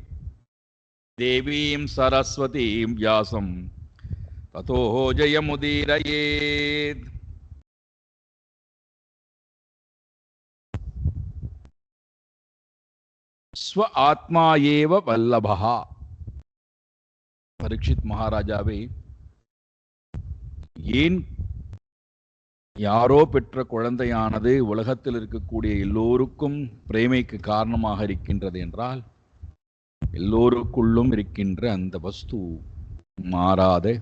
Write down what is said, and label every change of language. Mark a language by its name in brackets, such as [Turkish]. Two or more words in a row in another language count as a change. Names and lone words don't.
[Sanskrit] देवीं सरस्वतीं व्यासं ततो जयमुदीरयेत्। स्व आत्मा एव वल्लभः। [Tamil] பரீக்ஷித் மகாராஜாவே, ஏன் யாரோ பெற்ற குழந்தையானது உலகத்தில் இருக்கக்கூடிய எல்லோருக்கும் பிரேமைக்கு காரணமாக இருக்கின்றது என்றால், எல்லோருக்குள்ளும் இருக்கின்ற அந்த வஸ்து மாறாத